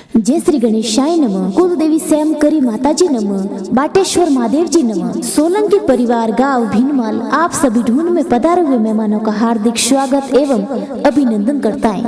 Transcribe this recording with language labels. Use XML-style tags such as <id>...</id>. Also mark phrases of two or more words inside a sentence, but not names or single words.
<hi>जय श्री गणेशाय नमः। कुलदेवी श्याम करी माताजी नमः। बाटेश्वर महादेव जी नमः। सोलंकी परिवार गांव भीनमाल आप सभी ढूंढ में पधारे हुए मेहमानों का हार्दिक स्वागत एवं अभिनंदन करता है।</hi>